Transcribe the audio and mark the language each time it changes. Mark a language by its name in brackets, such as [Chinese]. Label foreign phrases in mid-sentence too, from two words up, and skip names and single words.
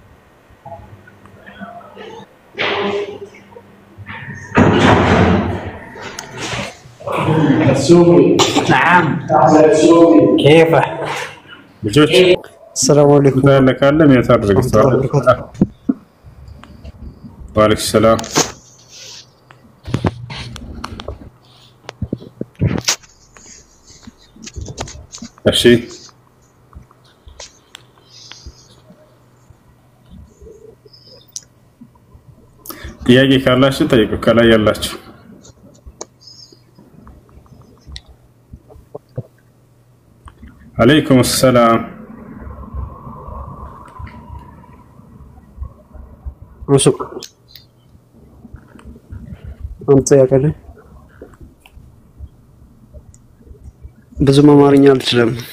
[Arabic] نعم كيف [Amharic] ልጆች [Arabic] السلام عليكم [Amharic] ያለ ካለ ሜት አድርጉት። [Arabic] وعليكم السلام። [Amharic] እሺ ጥያቄ ካላችሁ ጠይቁ። ከላይ ያላችሁ [Arabic] عليكم السلام [Amharic] رسول አንተ ያቀለ ብዙም አማርኛ አልችልም።